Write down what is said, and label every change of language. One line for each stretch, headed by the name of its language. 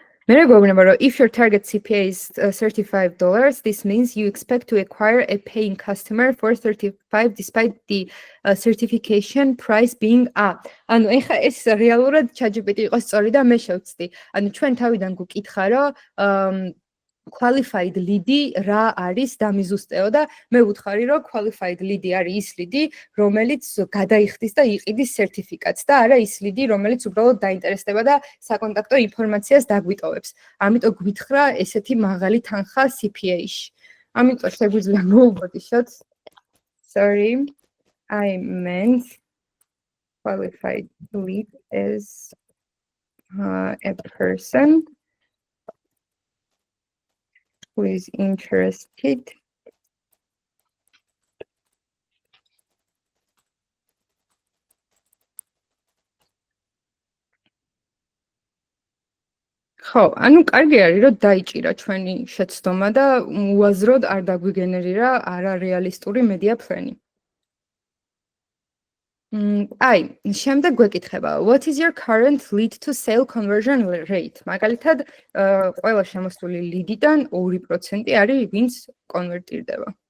Georgian: მე გვეუბნება, რომ
English: if your target CPA is $35, this means you expect to acquire a paying customer for $35 despite the certification price being up.
Georgian: ანუ ეხლა ეს რეალურად ChatGPT იყოს სწორი და მე შევცდი. ანუ ჩვენ თავიდან გვკითხა, რომ qualified lead-ი რა არის დამიზუსტეო და მე ვუთხარი, რომ qualified lead-ი არის ის lead-ი, რომელიც გადაიხდის და იყიდის სერტიფიკატს და არა ის lead-ი, რომელიც უბრალოდ დაინტერესდება და საკონტაქტო ინფორმაციას დაგვიტოვებს. ამიტომ გვითხრა ესეთი მაღალი თანხა CPA-ში. ამიტომ შეგვიძლია მოვუბრდიშოთ.
English: Sorry, I meant qualified lead as a person who is interested
Georgian: ხო, ანუ კარგი არის, რომ დაიჭირა ჩვენი შეცდომა და უაზროდ არ დაგვიგენერირა არარეალისტური media plan-ი. აი, შემდეგ გვეკითხება,
English: what is your current lead to sale conversion rate?
Georgian: მაგალითად, ყველა შემოსული lead-დან 2% არის, ვინც კონვერტირდება.